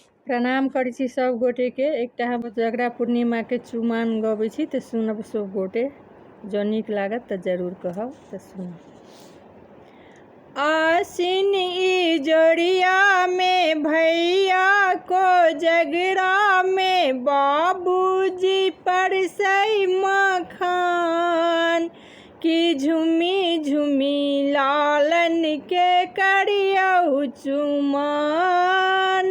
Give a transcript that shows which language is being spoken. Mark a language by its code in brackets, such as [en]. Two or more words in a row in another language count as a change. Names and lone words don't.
[mai] प्रणाम करै छी सब गोटे के। एकटा हम जगरा पूर्णिमा के चुमान गबै छी तऽ सुनब सब गोटे। जो नीक लागत तऽ जरूर कहब तऽ सुनब। आसिन ई जोड़िया में भैया को जगरा में बाबूजी परसै मखान की झुमी झुमी लालन के करियौ चुमान।